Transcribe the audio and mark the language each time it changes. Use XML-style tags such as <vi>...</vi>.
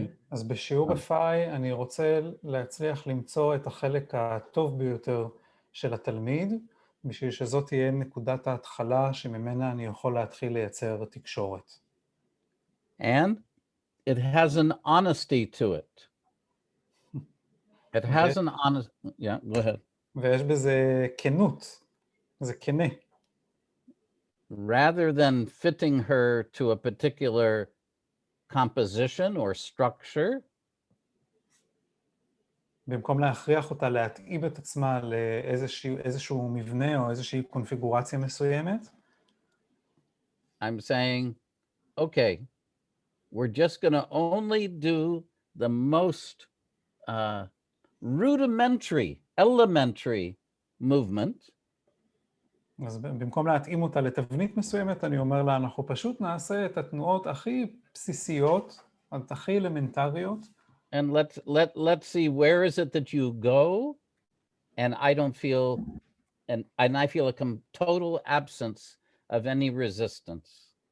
<he>אז בשיעור FI אני רוצה להצליח למצוא את החלק הטוב ביותר של התלמיד, בשביל שזאת תהיה נקודת ההתחלה שממנה אני יכול להתחיל לייצר תקשורת.</he> <en>And it has an honesty to it. It has an honest, yeah, go ahead.</en> <he>ויש בזה כנות, זה כנה.</he> <en>rather than fitting her to a particular composition or structure,</en> <he>במקום להכריח אותה להתאים את עצמה לאיזשהו מבנה או איזושהי קונפיגורציה מסוימת,</he> <en>I'm saying, okay, we're just going to only do the most rudimentary, elementary movement.</en> <he>אז במקום להתאים אותה לתבנית מסוימת, אני אומר לה, אנחנו פשוט נעשה את התנועות הכי בסיסיות, הכי אלמנטריות.</he> <en>And let's see, where is it that you go? And I don't feel, and I feel a total absence of any resistance.</en>